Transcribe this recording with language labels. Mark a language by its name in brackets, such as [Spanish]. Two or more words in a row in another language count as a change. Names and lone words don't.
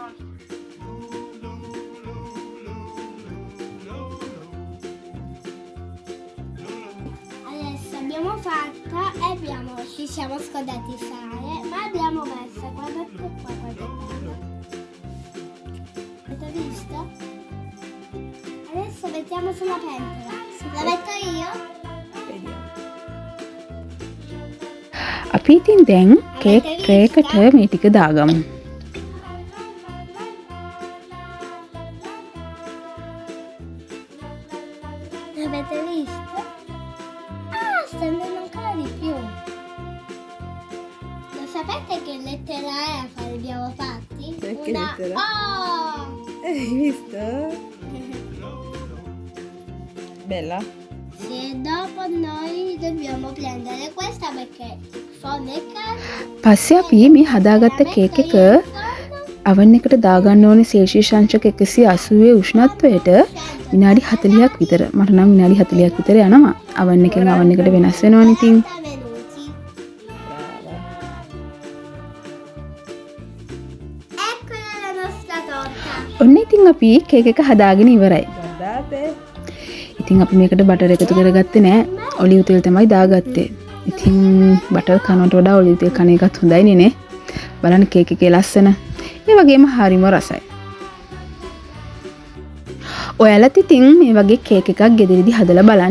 [Italian] Adesso abbiamo fatto e ci siamo scordati il sale, ma abbiamo messo, guardate qua, guardate. Avete visto? Adesso mettiamo sulla pentola. La metto io? Vediamo. [Sinhala] අපි ඉතින් දැන් [English] cake tray [Sinhala] එකට මේ ටික දාගමු. [Italian] Avete visto? Ah, sta andando ancora di più. Lo sapete che lettera F abbiamo fatti? Che Una lettera? O! Hai visto? Bella? Sì, dopo noi dobbiamo prendere questa perché fonica. [Sinhala] පස්සේ අපි මේ හදාගත්ත කේක් එක අවන් එකට දාගන්න ඕනේ සෙල්සියස් අංශක 180 උෂ්ණත්වයට විනාඩි 40ක් විතර. මට නම් විනාඩි 40ක් විතර යනවා. අවන් එකෙන් අවන් එකට වෙනස් වෙනවනේ ඉතින්. [Italian] Minuti. Brava. Eccola la nostra torta. [Sinhala] ඔන්න ඉතින් අපි කේක් එක හදාගෙන ඉවරයි. [Italian] Guardate. [Sinhala] ඉතින් අපි මේකට බටර් එකතු කරගත්තේ නෑ. ඔලිව් තෙල් තමයි දාගත්තේ. ඉතින් බටර් කනවට වඩා ඔලිව් තෙල් කන එකත් හොඳයිනේ නේ. බලන්න කේක් එකේ ලස්සන. ඒ වගේම හරිම රසයි. ඔයාලත් ඉතින් මේ වගේ කේක් එකක් ගෙදරදී හදලා බලන්න.